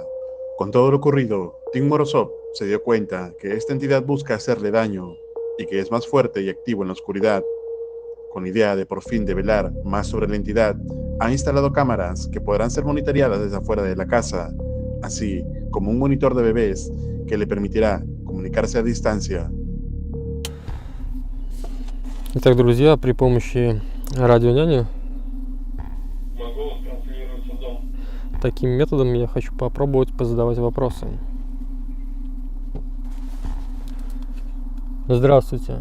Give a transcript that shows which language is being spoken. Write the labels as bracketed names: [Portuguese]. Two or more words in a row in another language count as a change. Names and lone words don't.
[Spanish] Con todo lo ocurrido, Tim Morozov se dio cuenta que esta entidad busca hacerle daño y que es más fuerte y activo en la oscuridad. Con la idea de por fin develar más sobre la entidad, ha instalado cámaras que podrán ser monitoreadas desde afuera de la casa, así como un monitor de bebés que le permitirá comunicarse a distancia. [Russian] Итак, друзья, при помощи радионяни таким методом я хочу попробовать позадавать вопросы. Здравствуйте.